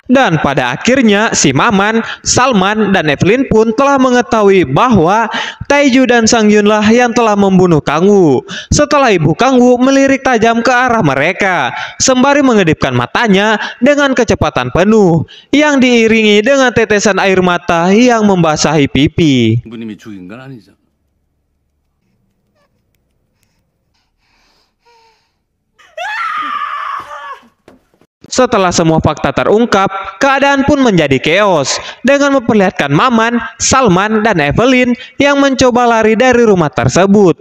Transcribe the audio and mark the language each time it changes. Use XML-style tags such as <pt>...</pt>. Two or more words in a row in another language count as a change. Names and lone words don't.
<id>Dan pada akhirnya si Maman, Salman, dan Evelyn pun telah mengetahui bahwa Taeju dan Sang Yun lah yang telah membunuh Kang Woo. Setelah ibu Kang Woo melirik tajam ke arah mereka sembari mengedipkan matanya dengan kecepatan penuh yang diiringi dengan tetesan air mata yang membasahi pipi.</id> <ko>부모님이 죽인 건 아니죠.</ko> <id>Setelah semua fakta terungkap, keadaan pun menjadi keos dengan memperlihatkan Maman, Salman, dan Evelyn yang mencoba lari dari rumah tersebut.</id>